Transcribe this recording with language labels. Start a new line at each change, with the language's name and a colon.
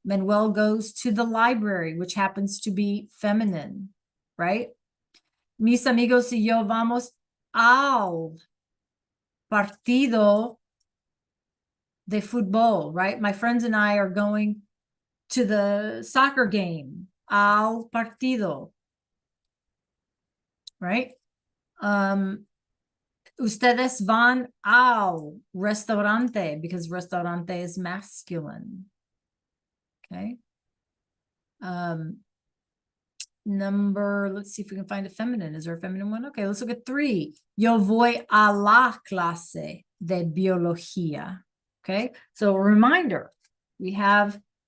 English: Manuel goes to the library, which happens to be feminine, right?
Spanish: Mis amigos y yo vamos al partido de fútbol, right?
English: My friends and I are going to the soccer game,
Spanish: al partido,
English: right?
Spanish: Ustedes van al restaurante
English: because restaurante is masculine. Okay. Let's see if we can find a feminine. Is there a feminine one? Okay, let's look at 3.
Spanish: Yo voy a la clase de biología.
English: Okay, so a reminder, we have